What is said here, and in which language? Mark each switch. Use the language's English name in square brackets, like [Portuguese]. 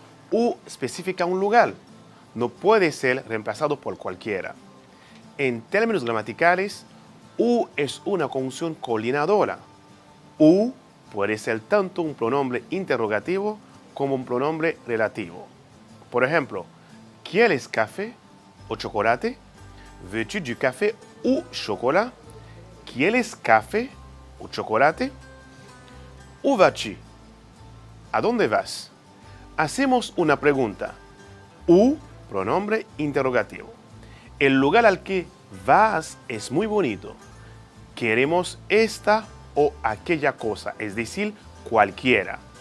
[Spanish] U especifica un lugar. No puede ser reemplazado por cualquiera. En términos gramaticales, u es una conjunción coordinadora. U puede ser tanto un pronombre interrogativo como un pronombre relativo. Por ejemplo, ¿quieres café o chocolate? [French] Veux-tu du café ou chocolat? [Spanish] ¿Quieres café o chocolate? [French] Où vas-tu? [Spanish] ¿A dónde vas? Hacemos una pregunta. U, pronombre interrogativo. El lugar al que vas es muy bonito. Queremos esta o aquella cosa, es decir, cualquiera.